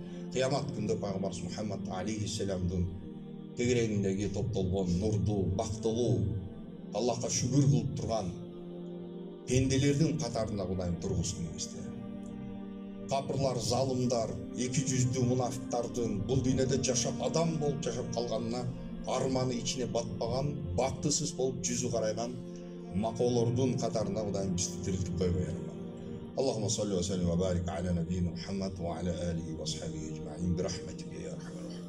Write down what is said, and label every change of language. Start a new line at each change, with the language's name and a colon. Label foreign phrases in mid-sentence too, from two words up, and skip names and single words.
Kyrgyz: Кыямат күндө пайгамбарыбыз Мухаммад алейхиссаламдын тегерегиндеги топтолгон нурдуу, бактылуу, Аллахка шүгүр кылып турган пенделердин катарында Кудайым тургузгун бизди. Капырлар, залымдар, эки жүздүү мунафиктардын бул дүйнөдө жашап адам болуп жашап калганына арманы ичине батпаган, бактысыз болуп жүзү карайган макоолордун катарында Кудайым бизди тирилтип койбой ya Rabbim.
Arabic: اللهم صل وسلم وبارك على نبينا محمد وعلى آله وأصحابه أجمعين برحمتك يا رحمن.